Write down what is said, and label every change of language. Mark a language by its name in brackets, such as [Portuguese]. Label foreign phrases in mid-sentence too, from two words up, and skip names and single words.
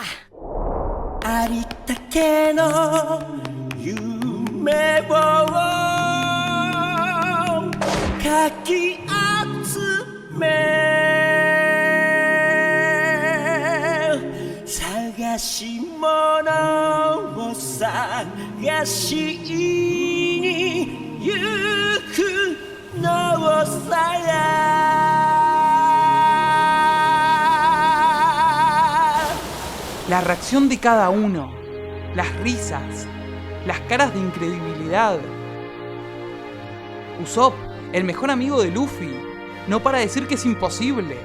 [Japanese] ありったけの夢をかき集め探し物を探しに行くのさ。 [Spanish] La reacción de cada uno, las risas, las caras de incredibilidad. Usopp, el mejor amigo de Luffy, no para de decir que es imposible.